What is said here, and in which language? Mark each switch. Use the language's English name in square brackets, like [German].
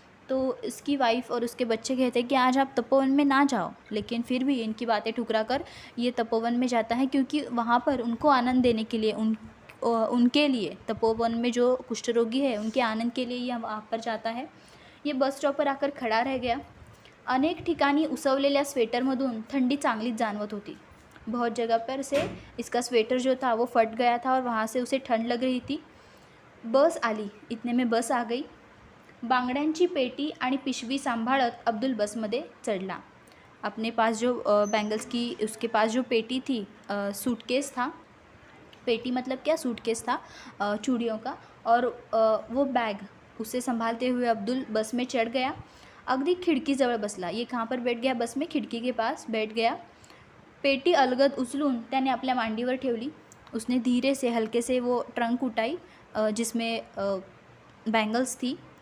[Hindi] तो इसकी वाइफ और उसके बच्चे कहते हैं कि आज आप तपोवन में ना जाओ, लेकिन फिर भी इनकी बातें ठुकरा कर ये तपोवन में जाता है, क्योंकि वहाँ पर उनको आनंद देने के लिए उनके लिए तपोवन में जो कुष्ठ रोगी है उनके आनंद के लिए ये वहाँ पर जाता है। ये बस स्टॉप पर आकर खड़ा रह गया। [Marathi] अनेक ठिकाणी उसवलेल्या स्वेटरमधून थंडी चांगलीच जाणवत होती। [Hindi] बहुत जगह पर से इसका स्वेटर जो था वो फट गया था और वहाँ से उसे ठंड लग रही थी। [Marathi] बस आली, [Hindi] इतने में बस आ गई। [Marathi] बांगड्यांची पेटी आणि पिशवी सांभाळत अब्दुल बसमध्ये चढ़ला। [Hindi] अपने पास जो बैंगल्स की उसके पास जो पेटी थी, सूटकेस था, पेटी मतलब क्या, सूटकेस था चूड़ियों का, और वो बैग उसे संभालते हुए अब्दुल बस में चढ़ गया। [Marathi] अगदी खिडकीजवळ बसला। [Hindi] ये कहाँ पर बैठ गया, बस में खिड़की के पास बैठ गया। [Marathi] पेटी अलगद उचलून त्याने आपल्या मांडीवर ठेवली। [Hindi] उसने धीरे से हल्के से वो ट्रंक उठाई जिसमें बैंगल्स थी।